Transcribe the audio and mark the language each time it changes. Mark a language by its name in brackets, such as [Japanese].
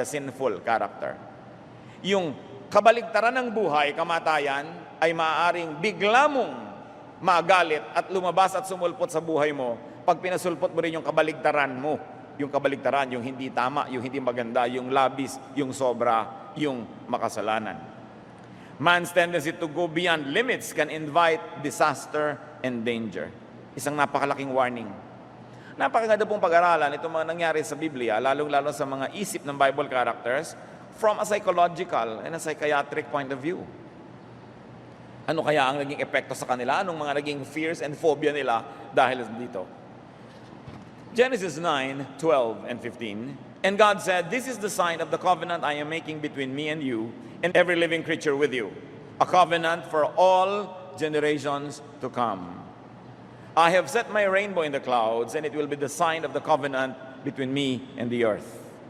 [English] The sinful character. [Filipino] Yung kabaligtaran ng buhay, kamatayan, ay maaaring bigla mong magalit at lumabas at sumulpot sa buhay mo pag pinasulpot mo rin yung kabaligtaran mo. Yung kabaligtaran, yung hindi tama, yung hindi maganda, yung labis, yung sobra, yung makasalanan. [English] Man's tendency to go beyond limits can invite disaster and danger. [Filipino] Isang napakalaking warning. Napakaganda pong pag-aralan itong mga nangyari sa Biblia, lalong-lalo sa mga isip ng [English] Bible characters from a psychological and a psychiatric point of view. [Filipino] Ano kaya ang naging epekto sa kanila? Anong mga naging [English] fears and phobia [Filipino] nila dahil dito? [English] Genesis 9:12 and 15. And God said, "This is the sign of the covenant I am making between me and you and every living creature with you, a covenant for all generations to come. I have set my rainbow in the clouds, and it will be the sign of the covenant between me and the earth.